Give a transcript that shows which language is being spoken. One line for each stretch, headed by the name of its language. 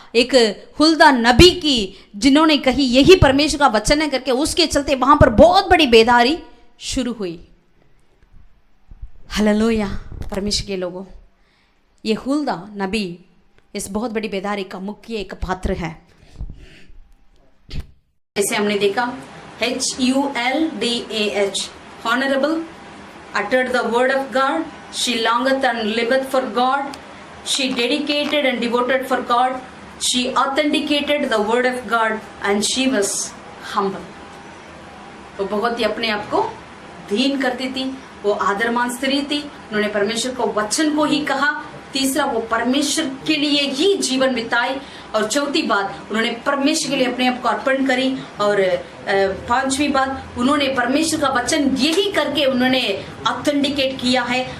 Hindi: एक हुल्दा नबी की जिन्होंने कही यही परमेश्वर का वचन है करके, उसके चलते वहां पर बहुत बड़ी बेदारी शुरू हुई। हालेलुया परमेश्वर के लोगों, ये हुल्दा नबी इस बहुत बड़ी बेदारी का मुख्य एक पात्र है। ऐसे हमने देखा
English: HULDAH, honorable, uttered the word of God, she longeth and liveth for God, she dedicated and devoted for God, she authenticated the word of God and she was humble.
Hindi: वो बहुत ही अपने आप को दीन करती थी, वो आदरमान स्त्री थी, उन्होंने परमेश्वर को वचन को ही कहा। तीसरा, वो परमेश्वर के लिए ही जीवन बिताई। और चौथी बात, उन्होंने परमेश्वर के लिए अपने आप को अर्पण करी। और पांचवी बात, उन्होंने परमेश्वर का वचन यही करके उन्होंने ऑथेंटिकेट किया है।